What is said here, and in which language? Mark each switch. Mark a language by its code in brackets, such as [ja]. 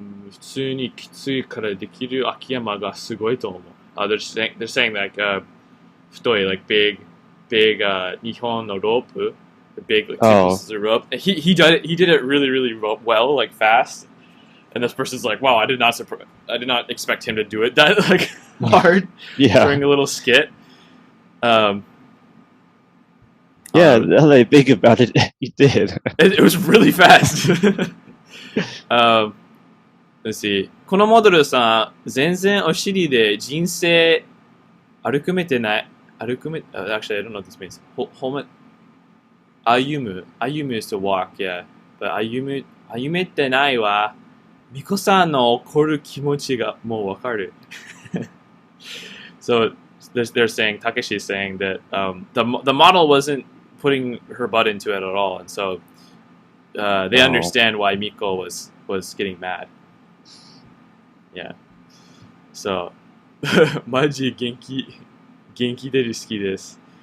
[ja] 普通にきついからできる秋山がすごいと思う。 [en] They're saying like太い, like big [ja] 日本のロープ, [en] the big like pieces of rope. And he did it really well, like fast. And this person's like, wow, I did not expect him to do it that like hard during a little skit. Now that I think about it, he did. It was really fast. Let's see. [ja] このモデルさん、全然お尻で人生歩めてない。 [en] Actually, I don't know what this means. 歩む is to walk, yeah. [ja] But 歩めてないわ。ミコさんの怒る気持ちがもうわかる。 [en] So they're saying, Takeshi's saying that the model wasn't putting her butt into it at all, and so they understand why Miko was getting mad. Yeah. [ja] So マジ元気出る好きです。